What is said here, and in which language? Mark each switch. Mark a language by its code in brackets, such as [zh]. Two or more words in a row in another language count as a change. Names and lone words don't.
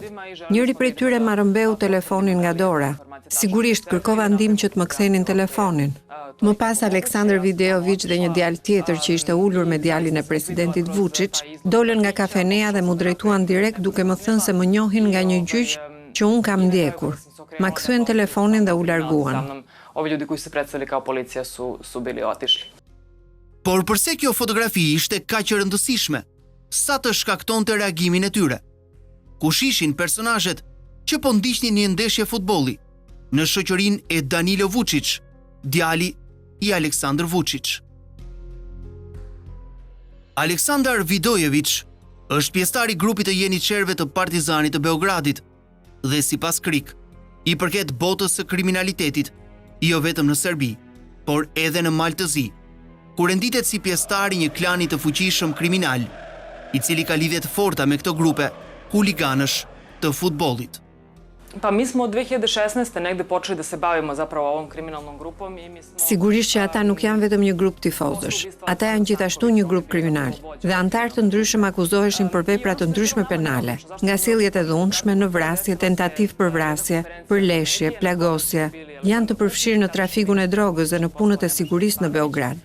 [sq] Njëri prej tyre ma rëmbeu telefonin nga dora. Sigurisht kërkova ndihmë që të më kthenin telefonin. Më pas Aleksandar Videović dhe një djalë tjetër që ishte ulur me djalin e presidentit Vučić, dolën nga kafeneja dhe mu drejtuan direkt duke më thënë se më njohin nga një gjyq që unë kam ndjekur. Ma kthyen telefonin dhe u larguan. [sr] Ovi ljudi koji se predstavili kao policija su bili otišli. [sq] Por përse kjo fotografi ishte kaq e rëndësishme, sa të shkaktonte reagimin e tyre? Kush ishin personazhet që po ndiqnin një ndeshje futbolli në shoqërinë e Danilo Vučić, djali i Aleksandar Vučić? Aleksandar Vidojević është pjesëtar i grupit të jeniçerëve të Partizanit të Beogradit dhe sipas KRIK, i përket botës së kriminalitetit, jo vetëm në Serbi, por edhe në Maltëzi, ku renditet si pjesëtar i një klani të fuqishëm kriminal, i cili ka lidhje të forta me këto grupe huliganësh të futbollit. [sr] Pa mi smo od 2016. negde počeli da se bavimo zapravo ovom kriminalnom grupom i mi smo... [sq] Sigurisht që ata nuk janë vetëm një grup tifozësh. Ata janë gjithashtu një grup kriminal dhe antarë të ndryshëm akuzoheshin për vepra të ndryshme penale, nga sjelljet e dhunshme në vrasje, tentativë për vrasje, përleshje, plagosje. Janë të përfshirë në trafikun e drogës dhe në punët e sigurisë në Beograd.